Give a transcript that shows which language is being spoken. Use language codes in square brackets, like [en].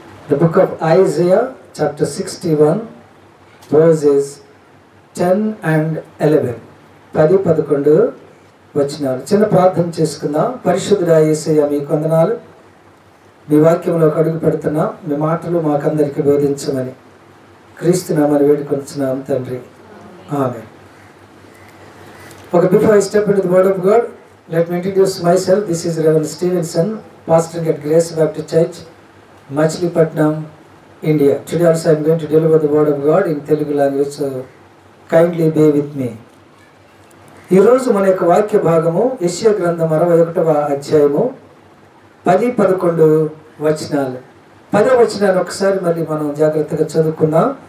[en] The book of Isaiah chapter 61 verses 10 and 11. [te] 10-11 వచనాలు. చిన్న ప్రార్థన చేసుకుందాం. పరిశుద్ధుడా యేసయ్య, మీకు వందనాలు. మీ వాక్యంలోకి అడుగు పెడుతున్నాం. మీ మాటలు మాకందరికీ బోధించమని క్రీస్తు నామమున వేడుకొనుచున్నాం తండ్రి, ఆమేన్. [en] Okay, before I step into the word of God, let me introduce myself. This is Reverend Stevenson, pastoring at Grace Baptist Church, Machilipatnam, India. Today also I am going to deliver the word of God in Telugu language, so kindly bear with me. [te] ఈ రోజు మన యొక్క వాక్య భాగము యెషయా గ్రంథం 61వ అధ్యాయము 10-11 వచనాలు. 10వ వచనాన్ని ఒకసారి మళ్ళీ మనం జాగ్రత్తగా చదువుకుందాం.